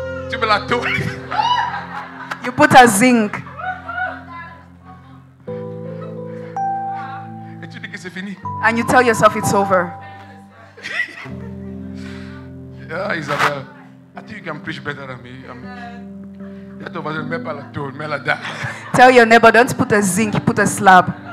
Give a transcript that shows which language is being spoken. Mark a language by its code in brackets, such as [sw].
[fr] tu mets la tôle. [en] You put a zinc. [fr] Et tu dis que c'est fini. [en] And you tell yourself it's over. Yeah, Isabelle. I think you can preach better than me. [fr] Mets pas la tôle, mets la dalle. [en] Tell your neighbor, don't put a zinc, put a slab.